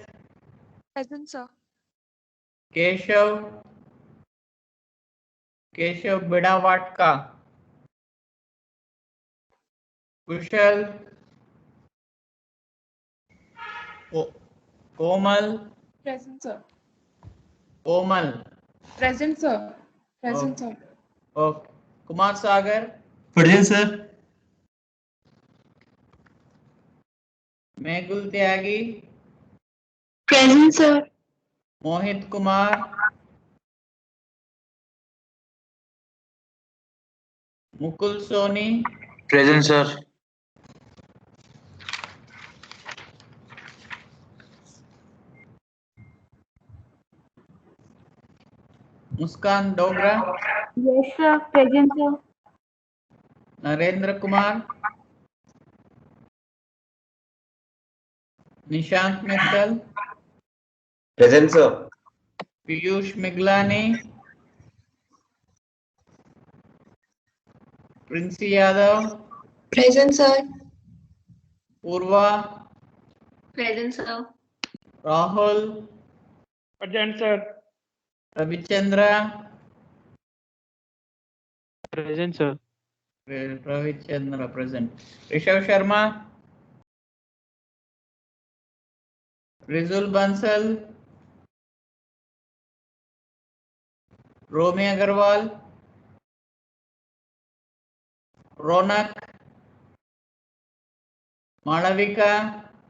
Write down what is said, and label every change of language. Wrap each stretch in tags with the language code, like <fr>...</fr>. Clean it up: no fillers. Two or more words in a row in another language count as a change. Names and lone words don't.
<en>Present, sir. Keshav Bidavatka. Kushal. Komal. Present, sir. Komal. Present, sir. Present, sir. Okay. Kumar Sagar. Present, sir. Mehul Tyagi. Present, sir. Mohit Kumar. Mukul Soni. Present, sir. Muskan Dogra. Yes, sir. Present, sir. Narendra Kumar. Nishant Mittal, Present, sir. Piyush Miglani, Princy Yadav, Present, sir. Purva, Present, sir. Rahul, Present, sir. Ravichandra, Present, sir. Ravichandra present. Rishabh Sharma, Rizul Bansal, Romi Agarwal, Ronak, Malavika,</en>